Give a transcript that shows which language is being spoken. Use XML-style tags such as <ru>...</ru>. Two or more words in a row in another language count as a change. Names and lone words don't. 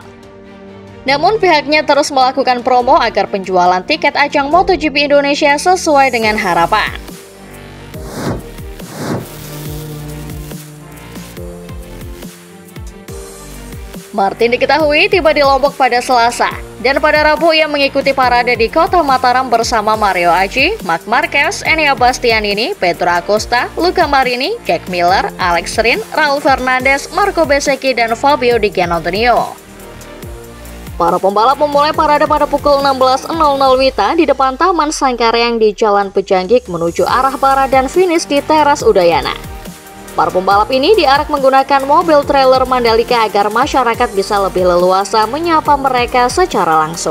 <id>Namun pihaknya terus melakukan promo agar penjualan tiket ajang MotoGP Indonesia sesuai dengan harapan. Martin diketahui tiba di Lombok pada Selasa, dan pada Rabu ia mengikuti parade di Kota Mataram bersama Mario Aji, Marc Marquez, Enea Bastianini, Pedro Acosta, Luca Marini, Jack Miller, Alex Rins, Raul Fernandez, Marco Bezzecchi, dan Fabio Di Giannantonio. Para pembalap memulai parade pada pukul 16.00 WITA di depan Taman Sangkareang di Jalan Pejanggik menuju arah barat dan finish di Teras Udayana. Para pembalap ini diarak menggunakan mobil trailer Mandalika agar masyarakat bisa lebih leluasa menyapa mereka secara langsung.</id>